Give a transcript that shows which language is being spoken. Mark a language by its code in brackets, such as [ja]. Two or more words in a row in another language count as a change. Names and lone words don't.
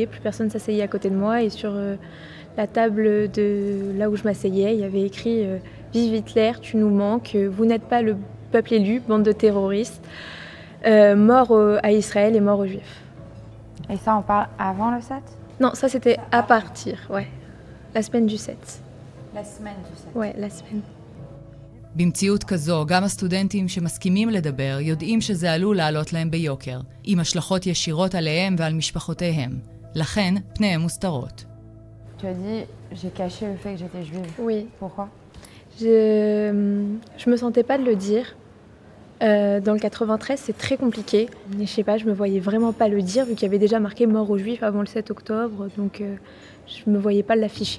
[fr] Plus personne s'asseyait à côté de moi et sur la table de là où je m'asseyais, il y avait écrit « Vive Hitler, tu nous manques, vous n'êtes pas le peuple élu, bande de terroristes, mort à Israël et mort aux Juifs. » Et ça, on parle avant le 7? Non, ça c'était à partir, ouais. La semaine du 7. La semaine du 7. Ouais, la semaine. [he] במציאות כזו, גם הסטודנטים שמסכימים לדבר יודעים שזה עלול לעלות להם ביוקר, עם השלכות ישירות עליהם ועל משפחותיהם. לכן, פניהם מוסתרות. [fr] Tu as dit, j'ai caché le fait que j'étais juive. Oui. Pourquoi? Je me sentais pas de le dire. Dans le 93, c'est très compliqué. Mais je sais pas, je me voyais vraiment pas le dire vu qu'il y avait déjà marqué mort aux Juifs avant le 7 octobre, donc je me voyais pas l'afficher.